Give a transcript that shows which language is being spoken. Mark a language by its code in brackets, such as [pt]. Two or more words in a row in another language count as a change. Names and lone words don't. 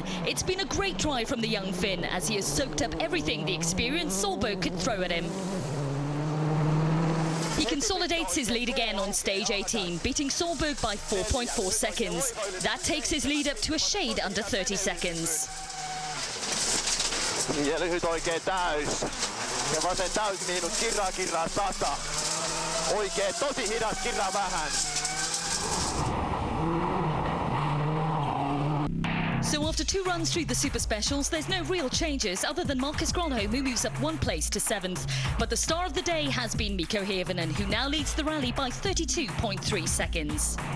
[en] It's been a great drive from the young Finn as he has soaked up everything the experienced Solberg could throw at him. He consolidates his lead again on stage 18, beating Solberg by 4.4 seconds. That takes his lead up to a shade under 30 seconds. [fi] Ja lyhyt oikein täys. Ja vasen täys miinus kirraa 100. Oikein tosi hidas kirraa vähän. [en] So after 2 runs through the Super Specials, there's no real changes other than Marcus Gronholm, who moves up 1 place to 7th. But the star of the day has been Mikko Hirvonen, who now leads the rally by 32.3 seconds.